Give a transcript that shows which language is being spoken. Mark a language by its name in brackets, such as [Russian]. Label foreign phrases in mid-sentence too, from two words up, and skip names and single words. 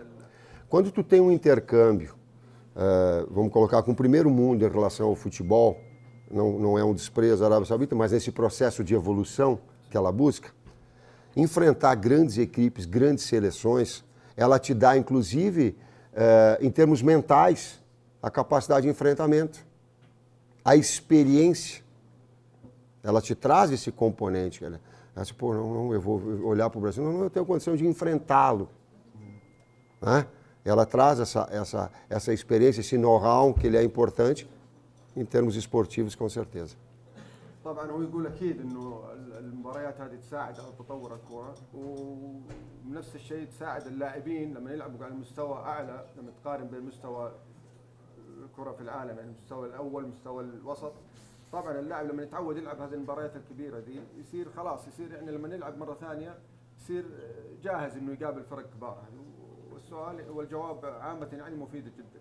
[Portuguese] Quando tu tem um intercâmbio, vamos colocar com o primeiro mundo em relação ao futebol, não é um desprezo à Arábia Saudita, mas nesse processo de evolução que ela busca, enfrentar grandes equipes, grandes seleções, ela te dá, inclusive, em termos mentais, a capacidade de enfrentamento, a experiência. Ela te traz esse componente. Ela diz, pô, não, eu vou olhar para o Brasil, não, eu tenho condição de enfrentá-lo. Né? Ela traz essa experiência, esse know-how, que ele é importante em termos esportivos, com certeza. [Arabic] طبعا هو يقول اكيد انه المباريات هذه تساعد على تطور الكره ونفس الشيء تساعد اللاعبين لما يلعبوا على مستوى اعلى لما تقارن بين مستوى الكره في العالم يعني المستوى الاول المستوى الوسط طبعا اللاعب لما يتعود يلعب هذه المباريات الكبيره دي يصير خلاص يصير يعني لما يلعب مره ثانيه يصير جاهز انه يقابل فرق كبار والسؤال والجواب عامه يعني مفيد جدا.